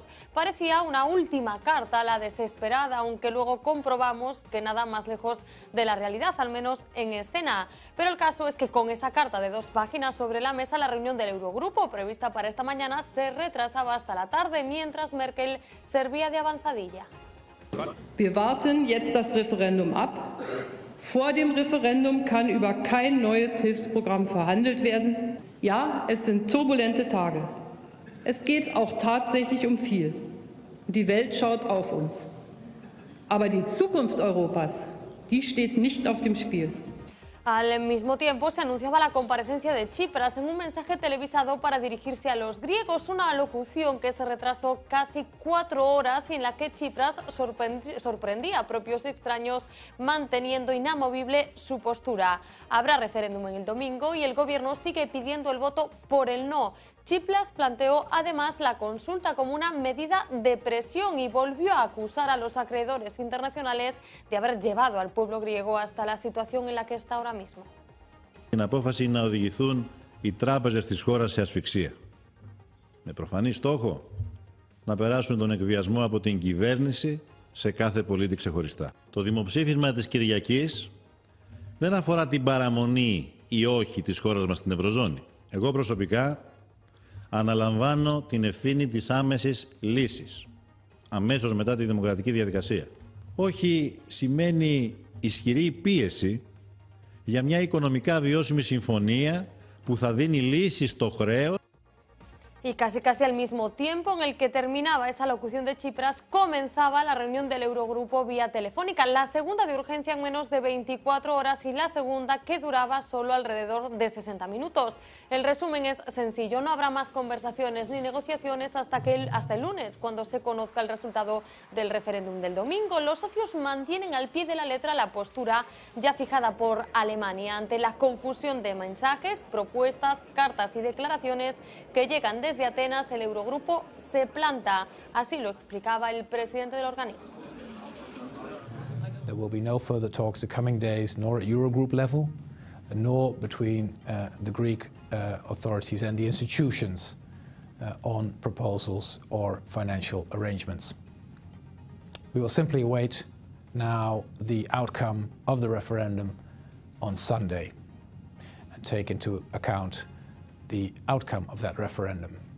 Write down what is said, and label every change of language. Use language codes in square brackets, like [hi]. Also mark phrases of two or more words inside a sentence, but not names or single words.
[es] Parecía una última carta a la desesperada, aunque luego comprobamos que nada más lejos de la realidad, al menos en escena. Pero el caso es que con esa carta de 2 páginas sobre la mesa, la reunión del Eurogrupo prevista para esta mañana se retrasaba hasta la tarde, mientras Merkel servía de avanzadilla. [de] Wir warten jetzt das Referendum ab. Vor dem Referendum kann über kein neues Hilfsprogramm verhandelt werden. Ja, es sind turbulente Tage. Es geht auch tatsächlich um viel. Die Welt schaut auf uns. Aber die Zukunft Europas, die steht nicht auf dem Spiel. [es] Al mismo tiempo se anunciaba la comparecencia de Tsipras en un mensaje televisado para dirigirse a los griegos, una alocución que se retrasó casi 4 horas y en la que Tsipras sorprendía a propios extraños manteniendo inamovible su postura. Habrá referéndum en el domingo y el gobierno sigue pidiendo el voto por el no. Tsipras planteó además la consulta como una medida de presión y volvió a acusar a los acreedores internacionales de haber llevado al pueblo griego hasta la situación en la que está ahora mismo. [el] Την απόφαση είναι να οδηγηθούν οι τράπεζες της χώρας σε ασφυξία. Με προφανή στόχο να περάσουν τον εκβιασμό από την κυβέρνηση σε κάθε πολίτη ξεχωριστά. Το δημοψήφισμα της Κυριακής δεν αφορά την παραμονή ή όχι της χώρας μας στην Ευρωζώνη. Εγώ προσωπικά αναλαμβάνω την ευθύνη της άμεσης λύσης, αμέσως μετά τη δημοκρατική διαδικασία. Όχι σημαίνει ισχυρή πίεση για μια οικονομικά βιώσιμη συμφωνία που θα δίνει λύση στο χρέος. [es] Y casi al mismo tiempo en el que terminaba esa locución de Tsipras, comenzaba la reunión del Eurogrupo vía telefónica, la segunda de urgencia en menos de 24 horas y la segunda que duraba solo alrededor de 60 minutos. El resumen es sencillo: no habrá más conversaciones ni negociaciones hasta el lunes, cuando se conozca el resultado del referéndum del domingo. Los socios mantienen al pie de la letra la postura ya fijada por Alemania ante la confusión de mensajes, propuestas, cartas y declaraciones que llegan desde Atenas. El Eurogrupo se planta, así lo explicaba el presidente del organismo. [en] There will be no further talks the coming days, nor at Eurogroup level, nor between the Greek authorities and the institutions on proposals or financial arrangements. We will simply await now the outcome of the referendum on Sunday and take into account the outcome of that referendum.